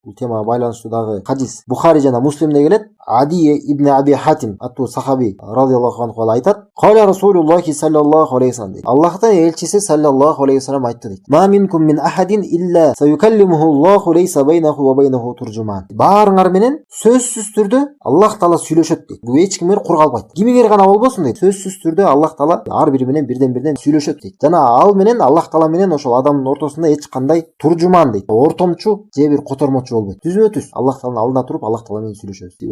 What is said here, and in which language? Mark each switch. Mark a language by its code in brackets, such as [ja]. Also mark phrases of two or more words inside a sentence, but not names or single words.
[ky] Бул темага байланыштуу дагы хадис Бухари жана Муслимде келет. Ади ибн Аби Хатим аттуу сахаби [ar] رضي الله عنه [ky] айтат: [ar] "قال رسول الله صلى الله عليه وسلم" [ky] дейт. Аллахтын элчиси [ar] صلى الله عليه وسلم [ky] айтты дейт. [ar] "ما منكم من أحد إلا سيكلمه الله ليس بينه وبينه ترجمان." [ky] Баарыңар менен сөзсүз түрдө Аллах Таала сүйлөшөт дейт. Бул эч ким менен кур калбайт. Кимиңер гана болбосун дейт. Сөзсүз түрдө Аллах Таала ар бири менен бирден сүйлөшөт дейт. Жана ал менен Аллах Таала менен ошол адамдын ортосунда эч кандай туржуман дейт. Ортомчу же бир котормочу болбойт. Түзмө-түз Аллах Тааланын алдында туруп Аллах Таала менен сүйлөшөбүз.